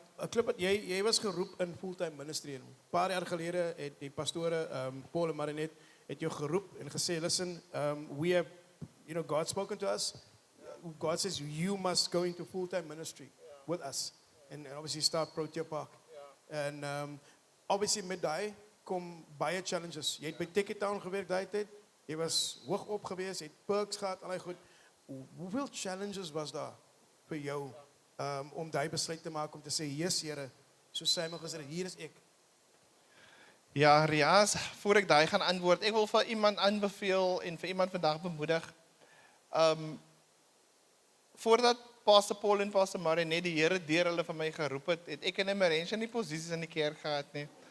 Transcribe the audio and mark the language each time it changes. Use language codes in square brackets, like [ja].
[af] Clifford, jy was geroep in fulltime ministry. 'n Paar jaar gelede het die pastore Paul en Marinet het jou geroep en gesê, [en] listen, we have, God spoken to us. God says you must go into fulltime ministry with us. And obviously start Protea Park. [af] En obviously met daai kom baie challenges. Jy het by Tekkie Town gewerk daai tyd. Jy was hoog op gewees, jy het perks gehad, al die goed. Hoeveel challenges was daar vir jou om daai besluit te maak om te sê, yes Here, soos Simon gesê het, hier is ek. Ja, Riaas, voor ek daai gaan antwoord, ek wil vir iemand aanbeveel en vir iemand vandag bemoedig. Voordat Pastor Paul en Pastor Marie net die Here deur hulle vir my geroep het, het ek en Marentia nie posisies in die kerk gehad nie.